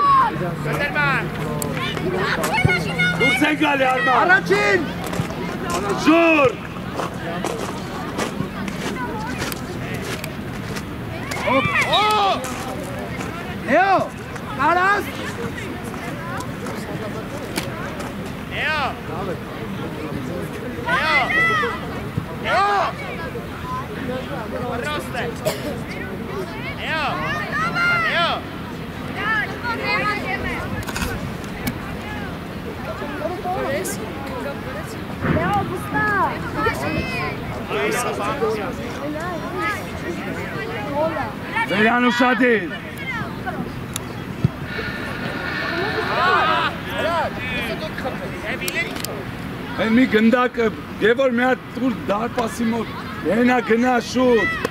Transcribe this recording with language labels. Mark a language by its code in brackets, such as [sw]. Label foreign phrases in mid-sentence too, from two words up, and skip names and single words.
[hy] Սերման! Դուրս են գալի Արման։ Առաջին։ Ժոր։ Լեո, կարաս։ Leo! Leo! Leo! Arroste! Leo! Leo! Leo, Gustav! Վերան ուշադիր։ Են մի գնդակը, Գևոր մի հատ տուր դարպասի մոտ, հենա գնա շուտ։